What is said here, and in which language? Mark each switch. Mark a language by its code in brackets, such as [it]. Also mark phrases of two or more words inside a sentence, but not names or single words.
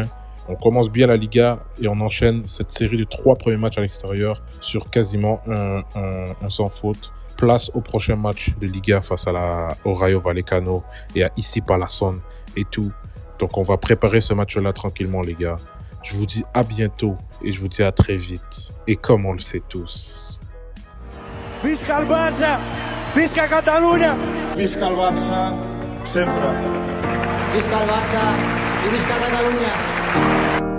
[fr] On commence bien la Liga et on enchaîne cette série de 3 premiers matchs à l'extérieur sur quasiment un sans faute. Place au prochain match de Liga face au Rayo Vallecano et à Issy Palazón et tout. Donc, on va préparer ce match-là tranquillement, les gars. Je vous dis à bientôt et je vous dis à très vite. Et comme on le sait tous. [ca] Visca el Barça! Visca Catalunya! Visca el Barça, sempre. Visca el Barça i visca Catalunya!